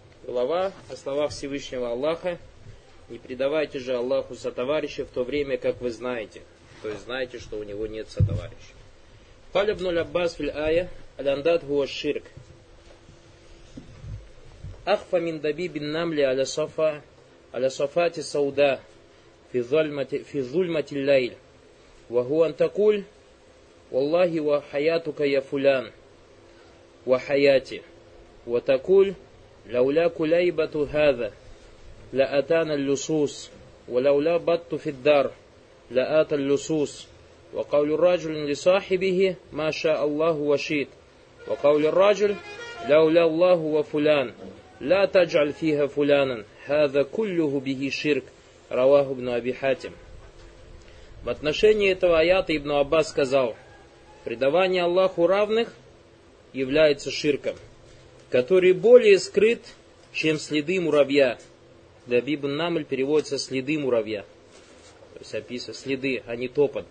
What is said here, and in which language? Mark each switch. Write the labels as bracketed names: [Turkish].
[Russian] Глава, а слова Всевышнего Аллаха, не предавайте же Аллаху сотоварища в то время, как вы знаете. То есть знаете, что у него нет сотоварища. [Arabic] Каля бну л'аббас фил ая, аляндад гуа ширк. Ахфа мин даби бин намли аля софати сауда фи зульмати лайль. Ва гуан такуль, валлахи ва хаятука я фулян, ва хаяти, ва такуль. لولا كليبة هذا لأتانا اللصوص ولولا بط في الدار لآت اللصوص وقول الرجل لصاحبه ما شاء الله وشيت وقول الرجل لولا الله وفلان لا تجعل فيها فلانا هذا كله به شرك رواه ابن أبي حاتم. [Russian] В отношении этого аята ибн Аббас сказал: предавание Аллаху равных является ширком, который более скрыт, чем следы муравья. Даби бин Намль переводится следы муравья. То есть описывает следы, а не топот.